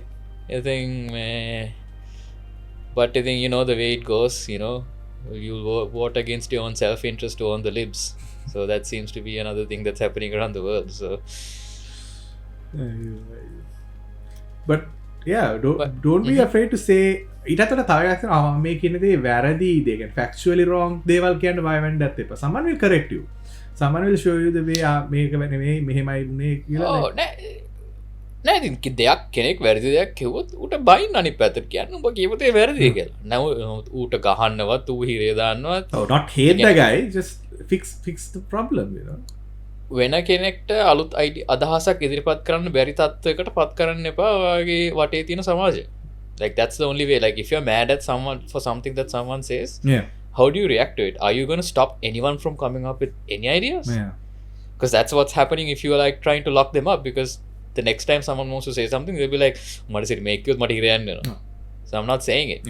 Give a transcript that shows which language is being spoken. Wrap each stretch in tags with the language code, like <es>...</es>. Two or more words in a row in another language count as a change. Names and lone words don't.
<en>I think but I think, you know, the way it goes, you know, you'll vote against your own self-interest to earn the libs. So that seems to be another thing that's happening around the world. So But yeah, don't be afraid to say</en> <si>ඊට අතට තව එකක් තියෙනවා මේ කියන දේ වැරදි දේ කියන්නේ</si> <en>factually wrong</en> <si>දේවල් කියන්න බය වෙන්න නැත් එපා.</si> <en>Someone will correct you. Someone will show you the way</en> <si>මේක නෙමෙයි මෙහෙමයි වුනේ කියලා. Oh, නෑ ඉතින් දෙයක් කෙනෙක් වැරදි දෙයක් කිව්වොත් ඌට බයින් අනිත් පැත්තට කියන්න උඹ කියපු දේ වැරදි කියලා. නමුත් ඌට ගහන්නවත් ඌ හිරේ දාන්නවත්</si> <en>Oh, not hate the guy, just fix the problem, you know.</en> <si>වෙන කෙනෙක්ට අලුත් අදහසක් ඉදිරිපත් කරන්න බැරි තත්ත්වයකට පත් කරන්න එපා ඔයාගේ වටේ තියෙන සමාජය.</si> <en>Like that's the only way. Like if you're mad at someone for something that someone says, Yeah. how do you react to it? Are you going to stop anyone from coming up with any ideas? Yeah. Because that's what's happening if you are like trying to lock them up, because the next time someone wants to say something, they'll be like, what does it make you? So I'm not saying it.</en>